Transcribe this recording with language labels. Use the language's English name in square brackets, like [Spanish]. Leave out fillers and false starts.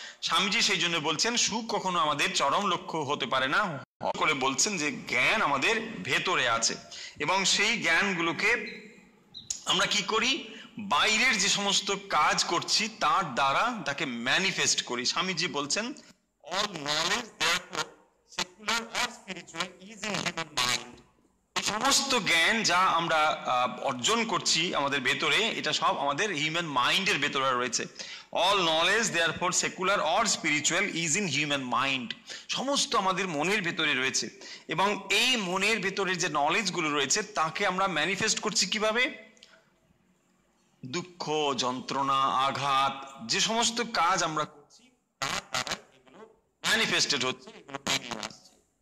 [Bangla] স্বামীজি সেই জন্য বলছেন সুখ কখনো আমাদের চরম লক্ষ্য হতে পারে না। করে বলছেন যে জ্ঞান আমাদের ভেতরে আছে, এবং সেই জ্ঞানগুলোকে আমরা কি করি? বাইরের যে সমস্ত কাজ করছি তার দ্বারা তাকে ম্যানিফেস্ট করি। স্বামীজি বলছেন [English] all knowledge therefore secular or spiritual is in human mind. [Bangla] এই সমস্ত জ্ঞান যা আমরা অর্জন করছি আমাদের ভেতরে, এটা সব আমাদের হিউম্যান মাইন্ডের ভেতরে রয়েছে। [English] all knowledge therefore secular or spiritual is in human mind. [Bangla] সমস্ত আমাদের মনের ভেতরে রয়েছে, এবং এই মনের ভেতরে যে নলেজগুলো রয়েছে তাকে আমরা ম্যানিফেস্ট করছি কিভাবে? দুঃখ, যন্ত্রণা, আঘাত, যে সমস্ত কাজ আমরা করছি তার দ্বারা এগুলো ম্যানিফেস্টেড হচ্ছে, এগুলো বেরিয়ে আসছে।